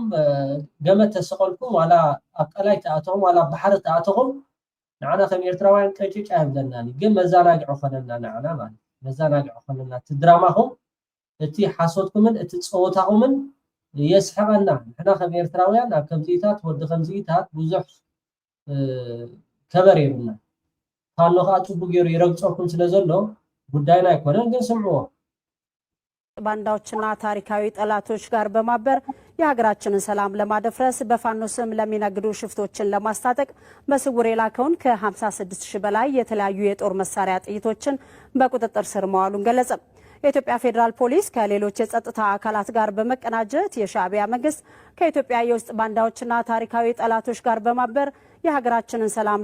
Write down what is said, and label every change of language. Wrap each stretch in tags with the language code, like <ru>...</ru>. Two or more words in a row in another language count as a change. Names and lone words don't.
<ti>ገመድ ተሰቐልኩም ዋላ ኣብ ቀላይ ተኣተኹም ዋላ ባሕሪ ተኣተኹም ንዓና ከም ኤርትራውያን ቀጭጫ የብለናኒ ግን መዘናግዒ ኮነና ንዓና ማለት መዘናግዒ ኮነና እቲ ድራማኹም እቲ ሓሶትኩምን እቲ ፀወታኹምን የስሕቐና ንሕና ከም ኤርትራውያን ኣብ ከምዚታት ወዲ ከምዚታት ብዙሕ ከበር የብልና ፋኖ ከዓ ፅቡቅ ገይሩ ይረግፆኩም ስለ ዘሎ ጉዳይና ኣይኮነን ግን ስምዕዎ</ti> <am>ባንዳዎችና ታሪካዊ ጠላቶች ጋር በማበር የሀገራችንን ሰላም ለማደፍረስ በፋኖ ስም ለሚነግዱ ሽፍቶችን ለማስታጠቅ በስውር የላከውን ከ56000 በላይ የተለያዩ የጦር መሳሪያ ጥይቶችን በቁጥጥር ስር መዋሉን ገለጸ። የኢትዮጵያ ፌዴራል ፖሊስ ከሌሎች የጸጥታ አካላት ጋር በመቀናጀት የሻዕቢያ መንግስት ከኢትዮጵያ የውስጥ ባንዳዎችና ታሪካዊ ጠላቶች ጋር በማበር የሀገራችንን ሰላም</am>